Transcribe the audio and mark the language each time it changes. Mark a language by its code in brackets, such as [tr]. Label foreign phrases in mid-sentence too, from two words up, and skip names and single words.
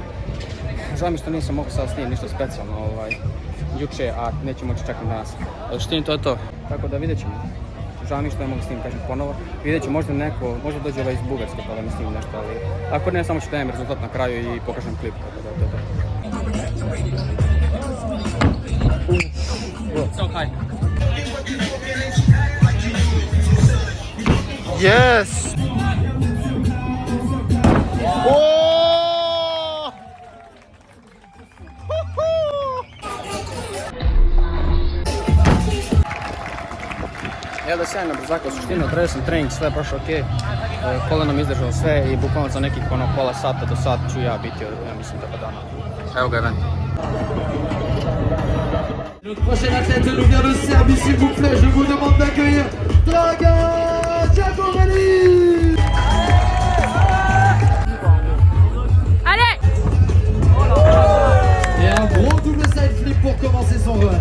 [bs] Žao mi što nisam mogao sad snimiti ništa specijalno juče, a neću moći čekati danas. Ali što to je to, tako da vidjet ćemo. Žao mi što ne mogu snimiti, kažem ponovo. Vidjet ću možda možda dođe iz Bugarske pa da mi snimim nešto, ali ako ne, samo ću dajem rezultat na kraju i pokažem klip, tako da je to. [en] So high. Yes! Oh! [bs] Evo da sjajno brzaka u suštinu, odradio sam trening, sve je prošlo ok. Koleno mi izdržalo sve i bukvalno za nekih pola sata do sat ću ja biti, ja mislim, tako dana. Evo ga event. [fr] Notre prochaine athlète nous vient de Serbie, s'il vous plaît, je vous demande d'accueillir Dragan Giacomelli. Allez! Et un gros [en] double side flip [fr] pour commencer son run.